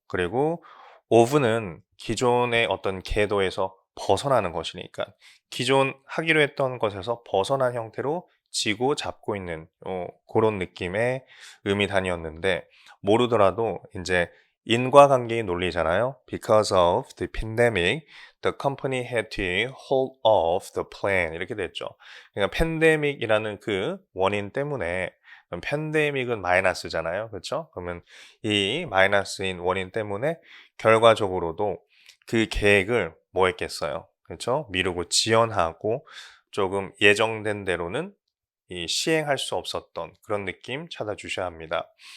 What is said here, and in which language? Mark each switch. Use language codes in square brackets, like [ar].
[ko] 그리고 of는 기존의 어떤 궤도에서 벗어나는 것이니까 기존 하기로 했던 것에서 벗어난 형태로 쥐고 잡고 있는 그런 느낌의 의미 단위였는데 모르더라도 이제 인과관계의 논리잖아요. [en] Because of the pandemic, the company had to hold off the plan. [ko] 이렇게 됐죠. 그러니까 팬데믹이라는 그 원인 때문에 팬데믹은 마이너스잖아요. 그렇죠? 그러면 이 마이너스인 원인 때문에 결과적으로도 그 계획을 뭐 했겠어요? 그렇죠? 미루고 지연하고 조금 예정된 대로는 시행할 수 없었던 그런 느낌 찾아주셔야 합니다.